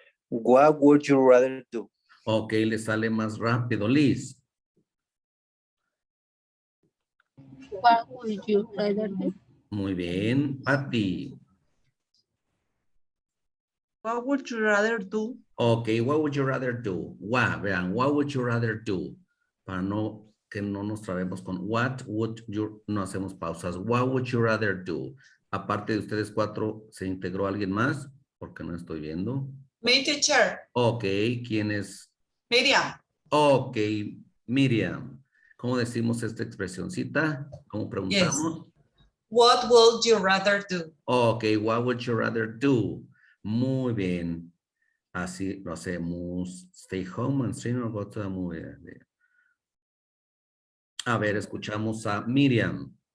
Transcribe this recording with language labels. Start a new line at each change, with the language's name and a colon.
English: What would you rather do?
Spanish: Ok, le sale más rápido, Liz.
English: What would you rather do?
Spanish: Muy bien, Patty.
English: What would you rather do? Ok, what would you rather do? Vean, what would you rather do?
Spanish: Para no, que no nos trabemos con
English: what would you,
Spanish: no hacemos pausas.
English: What would you rather do?
Spanish: Aparte de ustedes cuatro, ¿se integró alguien más? Porque no estoy viendo.
English: Me, teacher.
Spanish: Ok, ¿quién es? Miriam. Ok, Miriam. ¿Cómo decimos esta expresioncita? ¿Cómo preguntamos?
English: What would you rather do? Ok, what would you rather do?
Spanish: Muy bien. Así lo hacemos.
English: Stay home and stream or go to the movie.
Spanish: A ver, escuchamos a Miriam.